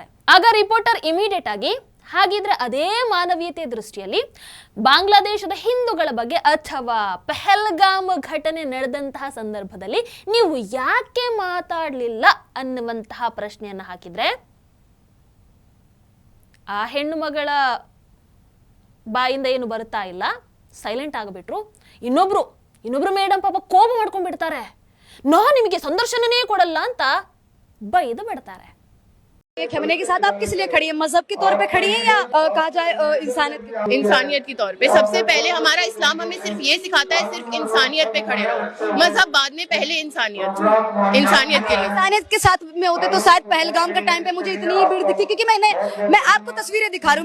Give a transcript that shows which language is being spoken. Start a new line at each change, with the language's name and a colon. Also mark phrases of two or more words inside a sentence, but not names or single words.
Kannada: ಆಗ ರಿಪೋರ್ಟರ್ ಇಮಿಡಿಯೇಟ್ ಆಗಿ, ಹಾಗಿದ್ರೆ ಅದೇ ಮಾನವೀಯತೆ ದೃಷ್ಟಿಯಲ್ಲಿ ಬಾಂಗ್ಲಾದೇಶದ ಹಿಂದೂಗಳ ಬಗ್ಗೆ ಅಥವಾ ಪಹಲ್ಗಾಮ್ ಘಟನೆ ನಡೆದಂತಹ ಸಂದರ್ಭದಲ್ಲಿ ನೀವು ಯಾಕೆ ಮಾತಾಡಲಿಲ್ಲ ಅನ್ನುವಂತಹ ಪ್ರಶ್ನೆಯನ್ನು ಹಾಕಿದ್ರೆ ಆ ಹೆಣ್ಣು ಮಗಳ ಬಾಯಿಂದ ಏನು ಬರುತ್ತಾ ಇಲ್ಲ, ಸೈಲೆಂಟ್ ಆಗಿಬಿಟ್ರು. ಇನ್ನೊಬ್ರು ಮೇಡಮ್ ಪಾಪ ಕೋಪ ಮಾಡ್ಕೊಂಡ್ಬಿಡ್ತಾರೆ, ನಾನು ನಿಮಗೆ ಸಂದರ್ಶನನೇ ಕೊಡಲ್ಲ ಅಂತ ಬೈದು ಬಿಡ್ತಾರೆ.
Hindi: खमेनी के साथ आप किस लिए खड़ी है? मजहब के तौर पे खड़ी है या कहा जाए इंसानियत के तौर पे? सबसे पहले हमारा इस्लाम हमें सिर्फ ये सिखाता है, सिर्फ इंसानियत पे खड़े रहो, मजहब बाद में, पहले इंसानियत के लिए। इंसानियत के साथ में होते तो शायद पहलगाम के टाइम पे मुझे इतनी ही भीड़ दिखती, क्योंकि मैं आपको तस्वीरें दिखा रही हूँ।